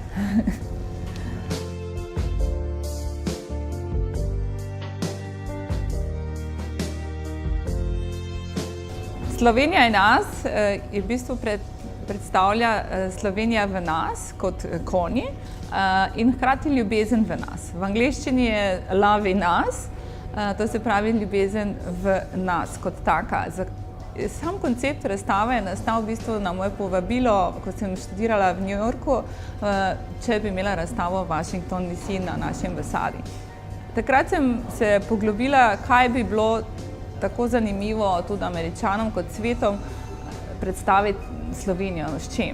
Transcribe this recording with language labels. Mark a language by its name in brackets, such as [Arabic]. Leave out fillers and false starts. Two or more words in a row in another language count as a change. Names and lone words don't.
[Slovenian] Slovenija in nas je v bistvu predstavlja Slovenija v nas kot konji in hkrati ljubezen v nas. V angleščini je [English] love in us, [Slovenian] to se pravi ljubezen v nas kot taka. Sam koncept razstave je nastal v bistvu na moje povabilo, ko sem študirala v New Yorku, če bi imela razstavo v Washington DC na naši ambasadi. Takrat sem se poglobila, kaj bi bilo tako zanimivo tudi Američanom kot svetom predstaviti Slovenijo, s čim.